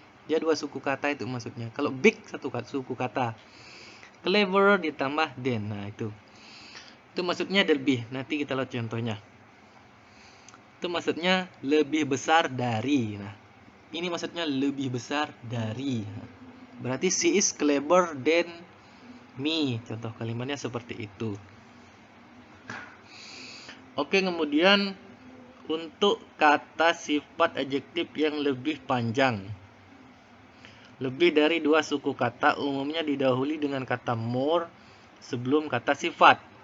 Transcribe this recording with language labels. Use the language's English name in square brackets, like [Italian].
[Indonesian] Dia dua suku kata itu maksudnya. Kalau big satu suku kata. Clever ditambah than. Nah, itu maksudnya lebih. Nanti kita lihat contohnya. Itu maksudnya lebih besar dari. Nah, ini maksudnya lebih besar dari. [English] Berarti she is clever than me. [Indonesian] Contoh kalimatnya seperti itu. Oke, kemudian untuk kata sifat adjektif yang lebih panjang. Lebih dari dua suku kata umumnya didahului dengan kata more sebelum kata sifat.